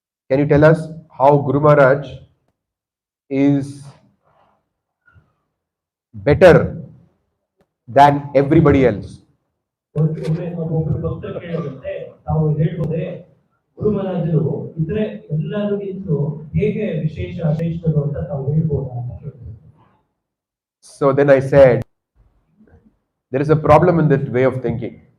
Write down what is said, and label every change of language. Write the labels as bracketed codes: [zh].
[en] Can you tell us how Guru Maharaj is better than everybody else? [kn] ಒಬ್ಬರು ಭಕ್ತರು ಕೇಳಿದಂತೆ ತಾವು ಹೇಳ್ಬೋದೇ ಗುರು ಮಹಾರಾಜರು ಇದ್ರೆ ಎಲ್ಲರಿಗಿಂತಲೂ ಹೇಗೆ ವಿಶೇಷ ಶ್ರೇಷ್ಠರು ಅಂತ ತಾವು ಹೇಳ್ಬೋದಾ ಅಂತ ಕೇಳಿದ್ರು. [en] So then I said, there is a problem in that way of thinking.